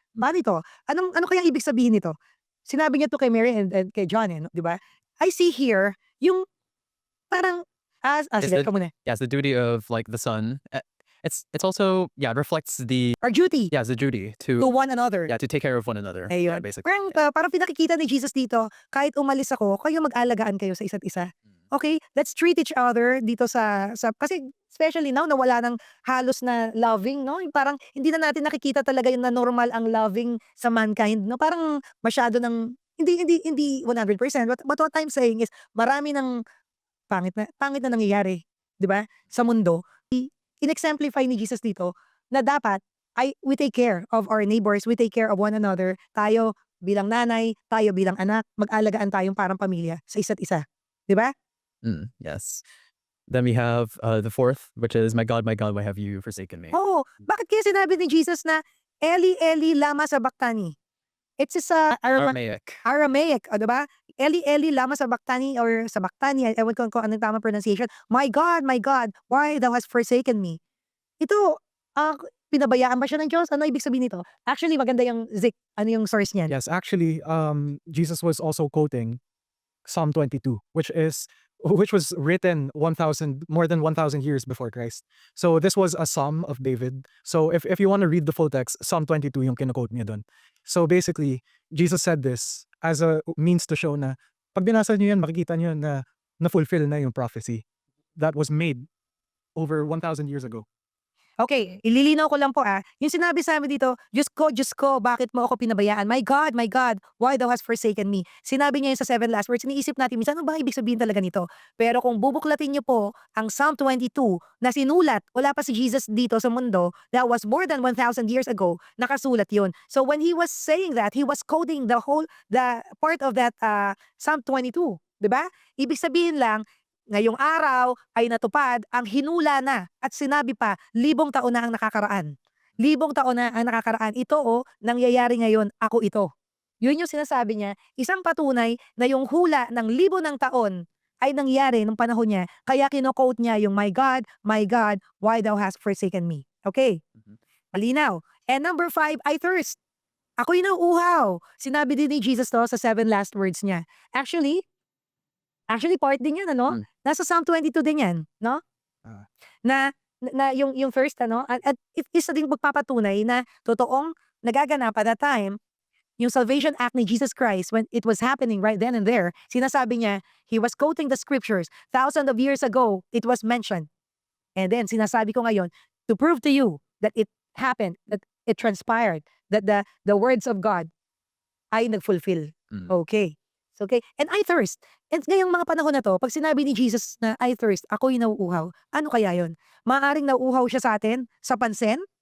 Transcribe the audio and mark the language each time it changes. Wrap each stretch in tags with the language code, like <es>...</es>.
<tl>Paano ito? Ano kayang ibig sabihin nito? Sinabi niya to kay Mary</tl> <en>and</en> <tl>kay John, di ba?</tl> <en>I see here,</en> <tl>yung parang, sige, ka muna.</tl> <en>Yeah, it's the duty of the son. It's also it reflects the Our duty the duty to to one another. to take care of one another. Yeah,</en> <tl>Ayun.</tl> <en>basically.</en> <tl>Parang pinakikita ni Jesus dito, kahit umalis ako, kayo mag-alagaan kayo sa isa't isa.</tl> <en>Okay? Let's treat each other dito sa kasi especially now,</en> <tl>nawala ng halos na loving, no? Yung parang hindi na natin nakikita talaga yung na normal ang</tl> <en>loving sa mankind,</en> <tl>no? Parang masyado ng, hindi 100%.</tl> <en>But what I'm saying is,</en> <tl>marami ng pangit na nangyayari, di ba? Sa mundo.</tl> <en>In-exemplify</en> <tl>ni Jesus dito na dapat</tl> <en>we take care of our neighbors, we take care of one another.</en> <tl>Tayo bilang nanay, tayo bilang anak, mag-alagaan tayong parang pamilya sa isa't isa. Di ba?</tl> <en>Yes. Then we have the 4th, which is, my God, why have you forsaken me?</en> <tl>Oo. Bakit kaya sinabi ni Jesus na Eli, Eli, lama sabachthani?</tl> <en>It's</en> <tl>sa Aramaic, di ba? Eli, Eli, lama sabachthani or sabachthani, ewan ko kung anong tamang</tl> <en>pronunciation. My God, why thou hast forsaken me?</en> <tl>Ito, pinabayaan ba siya ng Diyos? Ano ibig sabihin nito?</tl> <en>Actually,</en> <tl>maganda yung Zik. Ano yung</tl> <en>source</en> <tl>niyan? Yes, actually,</tl> <en>Jesus was also quoting Psalm 22, which was written more than 1,000 years before Christ. So this was a Psalm of David. So if you want to read the full text, Psalm 22</en> <tl>yung kino-quote niya doon.</tl> <en>So basically, Jesus said this as a means to show</en> <tl>na pag binasa niyo yan, makikita niyo na na-fulfill na yung</tl> <en>prophecy that was made over 1,000 years ago. Okay,</en> <tl>ililinaw ko lang po yung sinabi sa amin dito, Diyos ko, bakit mo ako pinabayaan?</tl> <en>My God, why thou hast forsaken me?</en> <tl>Sinabi niya yun sa 7 last words. Iniisip natin, minsan, ano ba ibig sabihin talaga nito? Pero kung bubuklatin niyo po ang Psalm 22 na sinulat, wala pa si Jesus dito sa mundo,</tl> <en>that was more than 1,000 years ago,</en> <tl>nakasulat yun.</tl> <en>So when he was saying that, he was coding the part of that Psalm 22.</en> <tl>Diba? Ibig sabihin lang, ngayong araw ay natupad ang hinula na at sinabi pa, 1,000 taon na ang nakakaraan. 1,000 taon na ang nakakaraan. Ito nangyayari ngayon, ako ito. Yun yung sinasabi niya, isang patunay na yung hula ng 1,000 ng taon ay nangyari nung panahon niya. Kaya kino-quote niya yung,</tl> <en>my God, why thou hast forsaken me?</en> <tl>Okay? Malinaw.</tl> <en>And number 5, I thirst.</en> <tl>Ako'y nauuhaw. Sinabi din ni Jesus to sa</tl> <en>7 last words</en> <tl>niya. Actually, part din yan, ano? Nasa Psalm 22 din yan, no? Na yung first, ano? At isa din magpapatunay na totoong nagaganap</tl> <en>at that time,</en> <tl>yung salvation act ni</tl> <en>Jesus Christ, when it was happening right then and there,</en> <tl>sinasabi niya,</tl> <en>he was quoting the scriptures. Thousands of years ago, it was mentioned.</en> <tl>And then, sinasabi ko ngayon,</tl> <en>to prove to you that it happened, that it transpired, that the words of God</en> <tl>ay nag-fulfill.</tl> <en>Okay. Okay? And I thirst.</en> <tl>And ngayong mga panahon na 'to, 'pag sinabi ni Jesus na,</tl> <en>"I thirst,"</en> <tl>ako'y nauuhaw, ano kaya 'yun? Maaaring nauuhaw siya sa atin sa pansin?</tl>